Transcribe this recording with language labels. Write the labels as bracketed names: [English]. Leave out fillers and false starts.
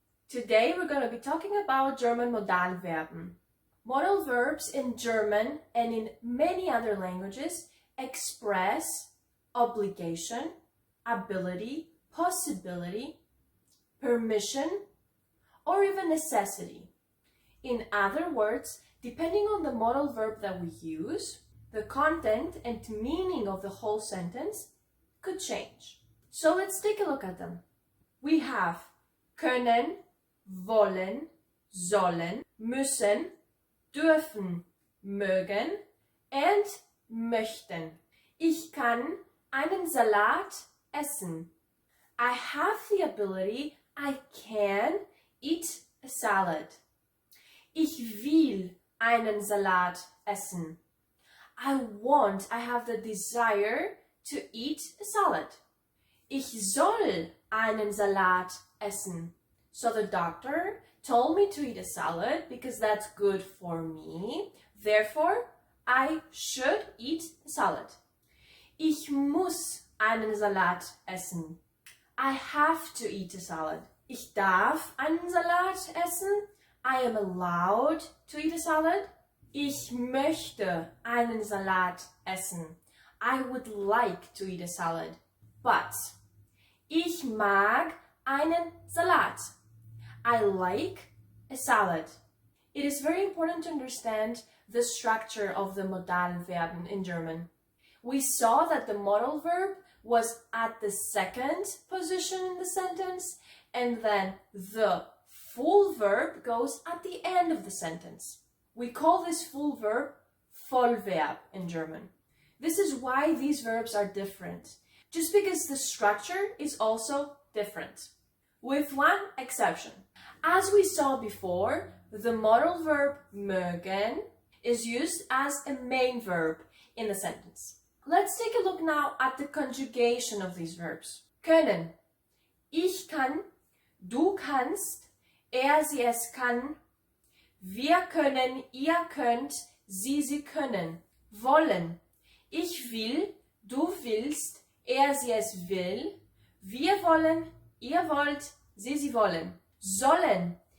[English] Today we're going to be talking about German Modalverben. Modal verbs in German and in many other languages express obligation, ability, possibility, permission, or even necessity. In other words, depending on the modal verb that we use, the content and meaning of the whole sentence could change. So let's take a look at them. We have können, wollen, sollen, müssen, dürfen, mögen and möchten. [German] Ich kann einen Salat essen. [English] I have the ability, I can eat a salad. [German] Ich will einen Salat essen. [English] I have the desire to eat a salad. [German] Ich soll einen Salat essen. [English] So the doctor told me to eat a salad because that's good for me. Therefore, I should eat a salad. [German] Ich muss einen Salat essen. [English] I have to eat a salad. [German] Ich darf einen Salat essen. [English] I am allowed to eat a salad. [German] Ich möchte einen Salat essen. [English] I would like to eat a salad. But [German] ich mag einen Salat. [English] I like a salad. It is very important to understand the structure of the Modalverben in German. We saw that the modal verb was at the second position in the sentence, and then the full verb goes at the end of the sentence. We call this full verb Vollverb in German. This is why these verbs are different, just because the structure is also different. With one exception. As we saw before, the modal verb mögen is used as a main verb in the sentence. Let's take a look now at the conjugation of these verbs. [German] Können. Ich kann, du kannst, sie es kann, wir können, ihr könnt, sie können. Wollen. Ich will, du willst, sie es will, wir wollen, ihr wollt, sie wollen. Sollen.